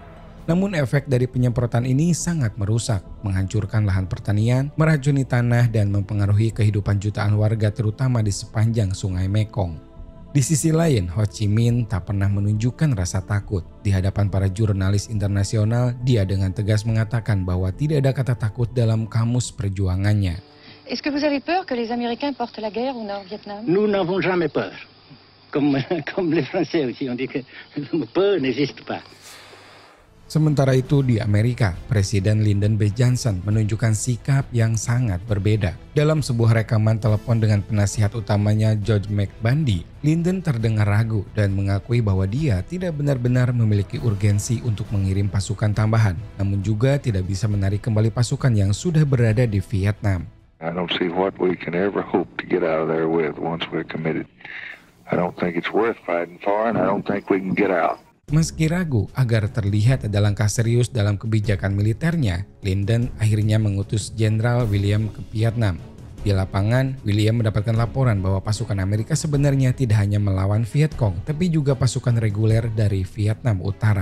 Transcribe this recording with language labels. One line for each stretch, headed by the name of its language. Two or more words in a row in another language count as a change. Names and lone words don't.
Indonesian: Namun efek dari penyemprotan ini sangat merusak, menghancurkan lahan pertanian, meracuni tanah dan mempengaruhi kehidupan jutaan warga terutama di sepanjang Sungai Mekong. Di sisi lain, Ho Chi Minh tak pernah menunjukkan rasa takut. Di hadapan para jurnalis internasional, dia dengan tegas mengatakan bahwa tidak ada kata takut dalam kamus perjuangannya.
French: Est-ce que vous avez peur que les Américains portent la guerre au Nord-Vietnam? Nous n'avons jamais peur. Comme les Français aussi, on dit que peur n'existe pas.
Indonesian: Sementara itu di Amerika, Presiden Lyndon B. Johnson menunjukkan sikap yang sangat berbeda. Dalam sebuah rekaman telepon dengan penasihat utamanya George McBundy, Lyndon terdengar ragu dan mengakui bahwa dia tidak benar-benar memiliki urgensi untuk mengirim pasukan tambahan, namun juga tidak bisa menarik kembali pasukan yang sudah berada di Vietnam.
English: I don't see what we can ever hope to get out of there with once we're committed. I don't think it's worth fighting for and I don't think we can get out.
Indonesian: Meski ragu agar terlihat ada langkah serius dalam kebijakan militernya, Lyndon akhirnya mengutus Jenderal William ke Vietnam. Di lapangan, William mendapatkan laporan bahwa pasukan Amerika sebenarnya tidak hanya melawan Viet Cong, tapi juga pasukan reguler dari Vietnam Utara.